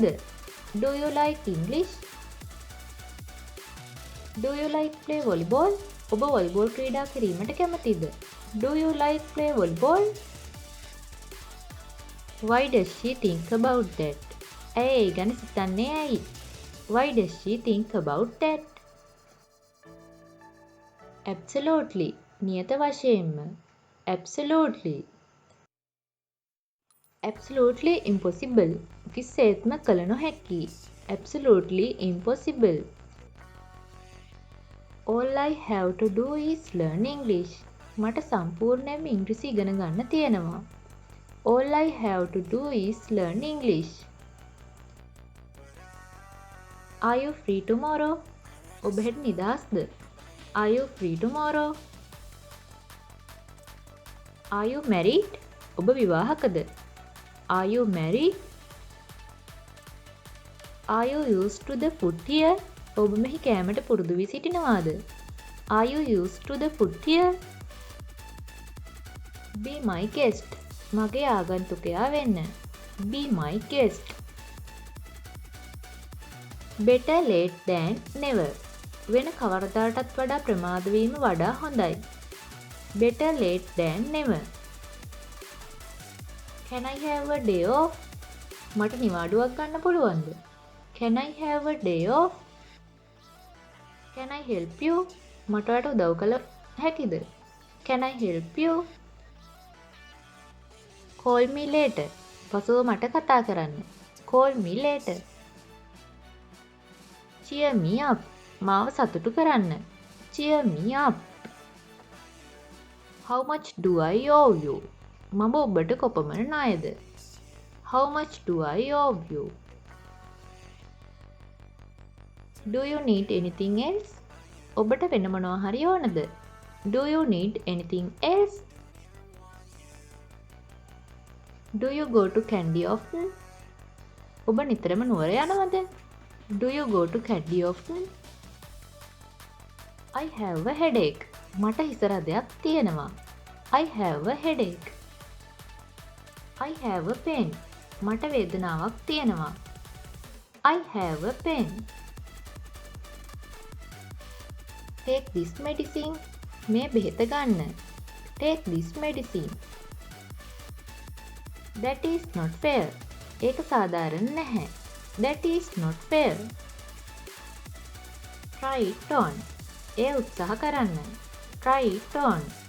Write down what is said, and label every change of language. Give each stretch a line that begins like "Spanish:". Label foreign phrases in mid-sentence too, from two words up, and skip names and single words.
English: Do you like English? Do you like play volleyball?
Sinhala: ඔබ වොලිබෝල් ක්‍රීඩා කිරීමට කැමතිද?
English: Do you like play volleyball? Why does she think about that?
Sinhala: ඇය ඒ ගැන සිතන්නේ ඇයි?
English: Why does she think about that? Absolutely.
Sinhala: නියත වශයෙන්ම.
English: Absolutely. Absolutely impossible.
Sinhala: කිසිසේත්ම කළ නොහැකි.
English: Absolutely impossible. All I have to do is learn English.
Sinhala: මට සම්පූර්ණයෙන්ම ඉංග්‍රීසි ඉගෙන ගන්න තියෙනවා.
English: All I have to do is learn English. Are you free tomorrow?
Sinhala: ඔබ හෙට නිදහස්ද?
English: Are you free tomorrow? Are you married?
Sinhala: ඔබ විවාහකද?
English: Are you married? Are you used to the food here?
Sinhala: ඔබ මෙහි කෑමට පුරුදු වී සිටිනවාද?
English: Are you used to the food here? Be my guest.
Sinhala: මගේ ආගන්තුකයා වෙන්න.
English: Be my guest. Better late than never.
Sinhala: වෙන කවරදාටත් වඩා ප්‍රමාද වීම වඩා හොඳයි.
English: Better late than never. Can I have a day off?
Sinhala: මට නිවාඩුවක් ගන්න පුළුවන්ද?
English: Can I have a day off? Can I help you?
Sinhala: මට ඔයාලට උදව් කළ හැකිද?
English: Can I help you? Call me later.
Sinhala: පසුව මට කතා කරන්න.
English: Call me later. Cheer me up.
Sinhala: මාව සතුටු කරන්න.
English: Cheer me up. How much do I owe you?
Sinhala: මම ඔබට කොපමණ ණයද?
English: How much do I owe you? Do you need anything else?
Sinhala: ඔබට වෙන මොනවා හරි ඕනද?
English: Do you need anything else? Do you go to candy often?
Sinhala: ඔබ නිතරම නුවර යනවද?
English: Do you go to candy often? I have a headache.
Sinhala: මට හිස රදයක් තියෙනවා.
English: I have a headache. I have a pain.
Sinhala: මට වේදනාවක් තියෙනවා.
English: I have a pain. Take this medicine.
Sinhala: මේ බෙහෙත ගන්න.
English: Take this medicine. That is not fair.
Sinhala: ඒක සාධාරණ නැහැ.
English: That is not fair. Try it on.
Sinhala: එය උත්සාහ කරන්න.
English: Try it on.